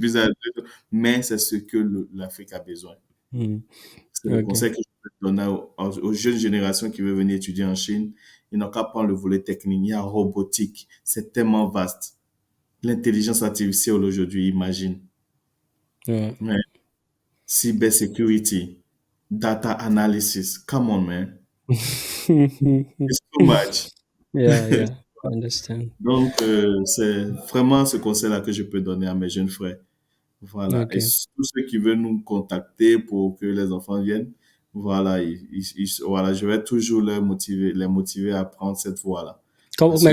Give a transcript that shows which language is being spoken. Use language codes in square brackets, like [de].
[fr] business, mais c'est ce que l'Afrique a besoin. mhm. C'est le Ok. conseil que je peux donner aux jeunes générations qui veulent venir étudier en Chine. Ils n'ont qu'à prendre le volet technique. Il y a robotique. C'est tellement vaste. L'intelligence artificielle aujourd'hui, imagine. Ouais. Ouais. [en] Cybersecurity, data analysis. Come on, man. It's too much. Yeah, yeah. I understand. [fr] Donc, c'est vraiment ce conseil-là que je peux donner à mes jeunes frères. Voilà. Et OK. tous ceux qui veulent nous contacter pour que les enfants viennent, voilà, voilà, je vais toujours les motiver à prendre cette voie-là. Parce Mais